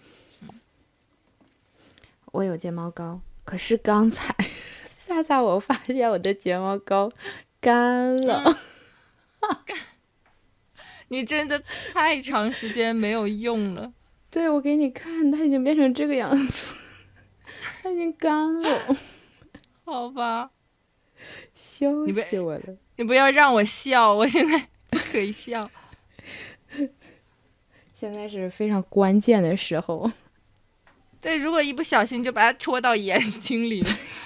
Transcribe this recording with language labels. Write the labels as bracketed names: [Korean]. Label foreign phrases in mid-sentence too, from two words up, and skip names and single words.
[Chinese] 我有睫毛膏。可是剛才薩薩，我發現我的睫毛膏乾了。你真的太長時間沒有用了。對，我給你看，它已經變成這個樣子，它已經乾了。好吧，笑死我了。你不要讓我笑，我現在不可以笑。現在是非常關鍵的時候。对，如果一不小心就把它戳到眼睛裡了。